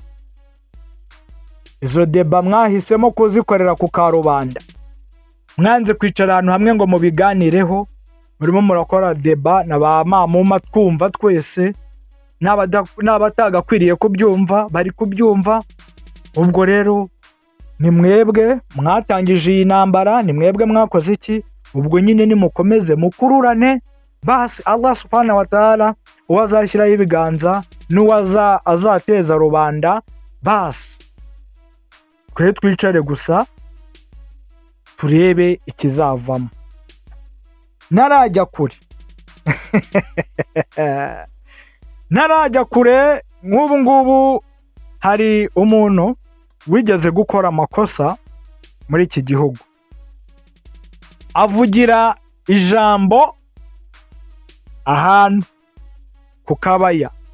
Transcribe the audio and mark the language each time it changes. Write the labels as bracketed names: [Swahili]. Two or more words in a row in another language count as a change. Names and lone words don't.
[Kinyarwanda] Izo deba mwahisemo kuzikorera ku karubanda, mwanze kwicara ahantu hamwe ngo mubiganireho, murimo murakora deba na ba mamuma twumva twese, n'abatagakwiriye kubyumva bari kubyumva. Ubwo rero ni mwebwe mwatangije iyi ntambara, ni mwebwe mwakoze iki. Ubwo nyine nimukomeze mukururane, basi Allah [Arabic] subhanahu wa ta'ala [Kinyarwanda] uwazashyiraho ibiganza n'uwazateza rubanda, basi twe twicare gusa turebe ikizavamo. Narajya kure nk'ubu ngubu hari umuntu wigeze gukora amakosa muri iki gihugu, avugira ijambo ahantu ku kabaya.